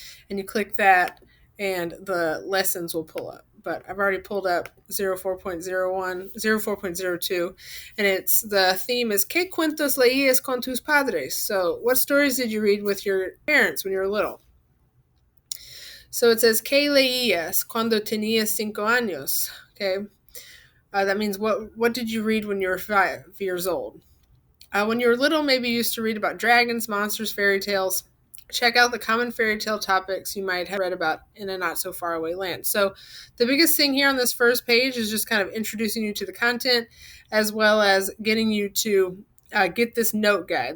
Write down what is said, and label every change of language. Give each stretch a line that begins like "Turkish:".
English: And you click that and the lessons will pull up. But I've already pulled up 04.01, 04.02, and it's the theme is
Spanish: ¿Qué cuentos leías con tus padres?
English: So what stories did you read with your parents when you were little? So it says
Spanish: ¿Qué leías cuando tenías 5 años?
English: Okay. That means what did you read when you were 5 years old? When you were little, maybe you used to read about dragons, monsters, fairy tales. Check out the common fairy tale topics you might have read about in a not so far away land. So the biggest thing here on this first page is just kind of introducing you to the content, as well as getting you to get this note guide.